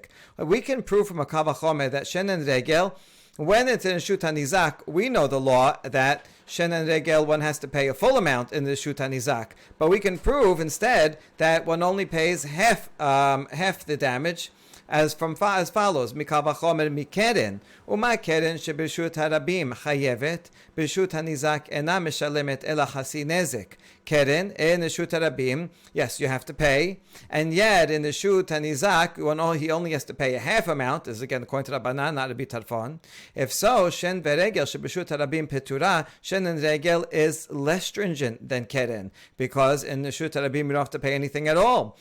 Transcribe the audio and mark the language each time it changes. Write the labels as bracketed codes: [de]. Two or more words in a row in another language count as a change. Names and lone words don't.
[en] We can prove from a [he] קל וחומר [en] that shen and regel, when it's in a [he] שות הניזק, [en] we know the law that shen and regel, one has to pay a full amount in the [he] שות הניזק. [en] But we can prove instead that one only pays half the damage, as follows: [he] מקל וחומר מקרן ומה קרן שברשות הרבים חייבת ברשות הניזק אינה משלמת אלא חצי נזק קרן [en] in the Reshut Harabim, yes, you have to pay. And yet in the [he] רשות הניזק, [en] when he only has to pay a half amount, this is again according to Rabbanan, not Rabbi Tarfon. If so, [he] שן ורגל שברשות הרבים פטורה, [en] Shen and Regel is less stringent than keren, because in the [he] רשות הרבים [en] you don't have to pay anything at all.